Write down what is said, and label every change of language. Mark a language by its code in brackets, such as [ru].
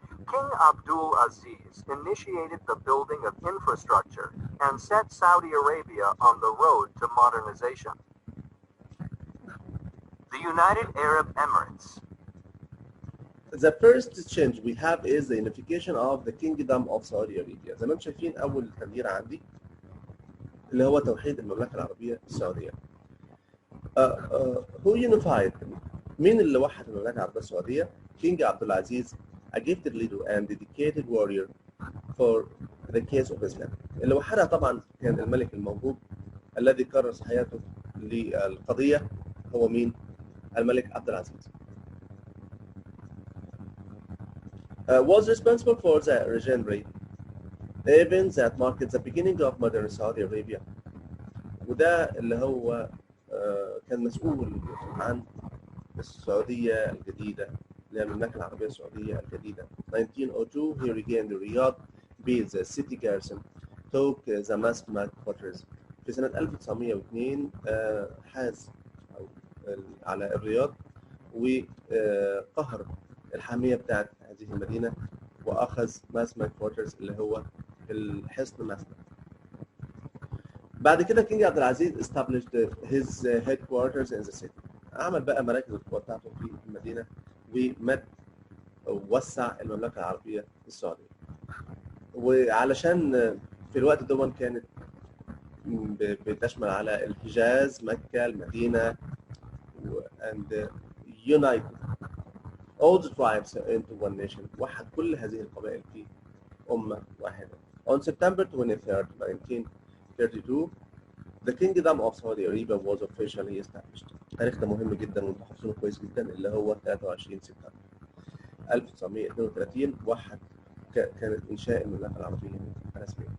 [en] King Abdul Aziz initiated the building of infrastructure and set Saudi Arabia on the road to modernization. The United Arab Emirates. The first change we have is the unification of the Kingdom of Saudi Arabia. [ar] زي ما انتم شايفين أول تغيير عندي اللي هو توحيد المملكة العربية السعودية. [en] Who unified? [ar] مين اللي وحد المملكة العربية السعودية؟ [en] King Abdul Aziz, a gifted leader and dedicated warrior for the cause of Islam. [ar] اللي وحدها طبعا كان الملك الموهوب الذي كرس حياته للقضية. هو مين؟ الملك عبد العزيز. [en] Was responsible for the legendary event that marked the beginning of modern Saudi Arabia. [ar] وده اللي هو كان مسؤول عن السعودية الجديدة، اللي هي المملكة العربية السعودية الجديدة. [en] 1902 he regained Riyadh, beat the city garrison, took the Masmak fortress. [ar] في سنة 1902 حاز على الرياض وقهر الحامية بتاعت هذه المدينة وأخذ ماسمك فورترز اللي هو الحصن ماسمك. بعد كده كينج عبد العزيز [en] established his headquarters in the city. [ar] عمل بقى مراكز القوة بتاعته في المدينة ومد ووسع المملكة العربية السعودية. وعلشان في الوقت ده كانت بتشمل على الحجاز، مكة، المدينة [en] and united all the tribes into one nation. [ar] وحد كل هذه القبائل في أمة واحدة. [en] On September 23, 1932, the Kingdom of Saudi Arabia was officially established. [ar] التاريخ ده مهم جدا وانتم حافظينه كويس جدا اللي هو 23 سبتمبر 1932 وحد كانت إنشاء المملكة العربية الرسمية.